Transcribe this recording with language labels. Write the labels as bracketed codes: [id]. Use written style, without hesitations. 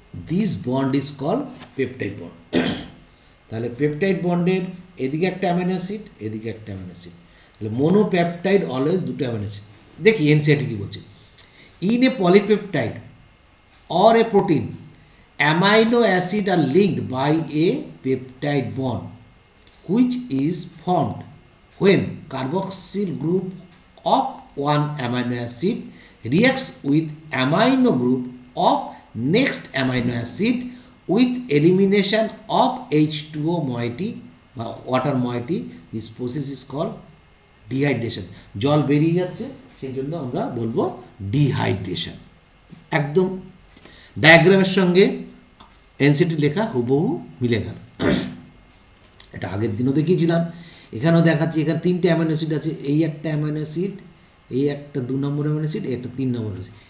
[en] This bond is called peptide bond. [bn] তাহলে peptide বন্ডের এদিকে একটা অ্যামাইনো অ্যাসিড, এদিকে একটা অ্যামাইনো অ্যাসিড, তাহলে মোনোপেপটাইড অলওয়েজ দুটো অ্যামাইনো অ্যাসিড। দেখি এনসিআরটি কি বলছে, [en] In a polypeptide or a protein, amino acid are linked by a peptide bond which is formed when carboxyl group of one amino acid reacts with amino group of next amino acid with elimination of H2O moiety water moiety. This process is called dehydration. [bn] জল বেরিয়ে যাচ্ছে, সেই জন্য আমরা বলবো dehydration. একদম ডায়াগ্রামের সঙ্গে এনসিটি লেখা হুবহু মিলে গেল। এটা আগের দিনও দেখিয়েছিলাম, এখানেও দেখাচ্ছি। এখানে তিনটে অ্যামাইনো অ্যাসিড আছে, এই একটা অ্যামাইনো অ্যাসিড, এই একটা 2 নম্বর অ্যামাইনো অ্যাসিড, এই একটা 3 নম্বর অ্যাসিড।